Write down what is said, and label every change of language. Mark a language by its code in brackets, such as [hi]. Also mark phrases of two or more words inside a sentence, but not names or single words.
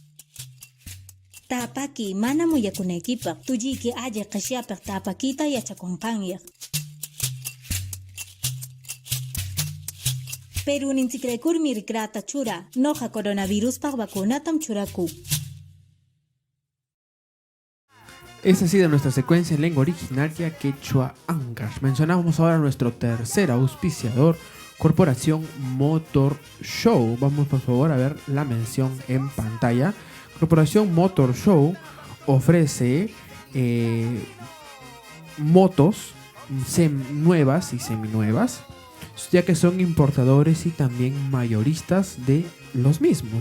[qu] Tapaki mana muyakunekipaq, tulliki alli qishyapaq tapakita yachakunqanyaq. Pero ninchikrekurmi rikrata chura, noja coronaviruspaq vacunatam churaku. [es] Es así de nuestra secuencia en lengua originaria quechua Ancash. Mencionamos ahora nuestro tercer auspiciador, Corporación Motor Show. Vamos por favor a ver la mención en pantalla. Corporación Motor Show ofrece motos nuevas y seminuevas, ya que son importadores y también mayoristas de los mismos.